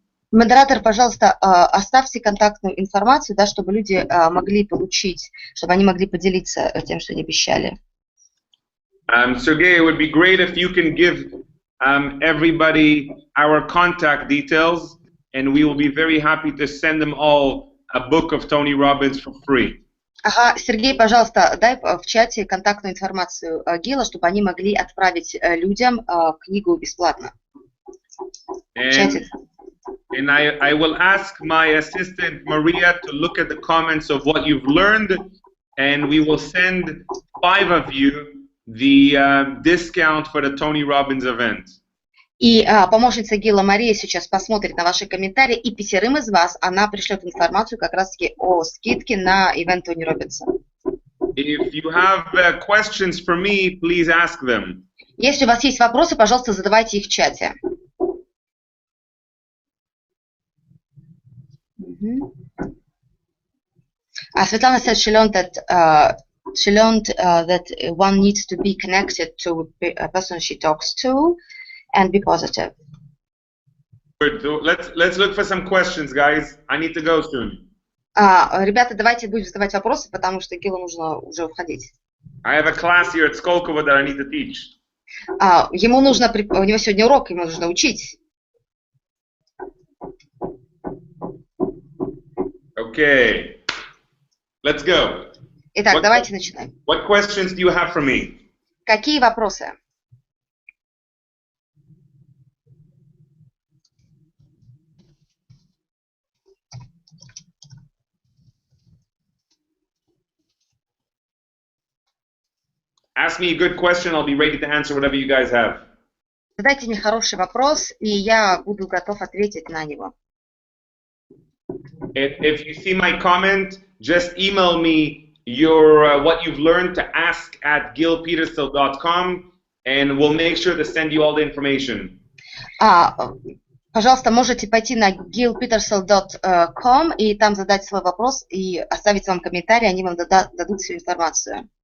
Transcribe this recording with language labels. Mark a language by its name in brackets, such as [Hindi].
[Russian] Модератор, пожалуйста, оставьте контактную информацию, да, чтобы люди могли получить, чтобы они могли поделиться тем, что они обещали. [English] Sergey, it would be great if you can give everybody our contact details, and we will be very happy to send them all a book of Tony Robbins for free. [Russian] Сергей, пожалуйста, дай в чате контактную информацию Гила, чтобы они могли отправить людям книгу бесплатно. [English] And I will ask my assistant Maria to look at the comments of what you've learned, and we will send 5 of you the discount for the Tony Robbins event. [Russian] И помощница Гила Мария сейчас посмотрит на ваши комментарии, и 5 из вас она пришлет информацию как раз-таки о скидке на ивент Тони Роббинса. [English] If you have questions for me, please ask them. [Russian] Если у вас есть вопросы, пожалуйста, задавайте их в чате. [English] Svetlana said she learned that one needs to be connected to a person she talks to and be positive. Good. So let's look for some questions, guys. I need to go soon. [Russian] Ребята, давайте будем задавать вопросы, потому что Гилу нужно уже уходить. [English] I have a class here at Skolkovo that I need to teach. [Russian] Ему нужно, у него сегодня урок, ему нужно учить. [English] Okay. Let's go. [Russian] Итак, давайте начинаем. [English] What questions do you have for me? [Russian] Какие вопросы? [English] Ask me a good question. I'll be ready to answer whatever you guys have. [Russian] Задайте мне хороший вопрос, и я буду готов ответить на него. [English] If you see my comment, just email me your what you've learned to ask@gilpetersil.com, and we'll make sure to send you all the information. [Russian] Пожалуйста, можете пойти на gilpetersil.com и там задать свой вопрос и оставить вам комментарий, они вам дадут всю информацию.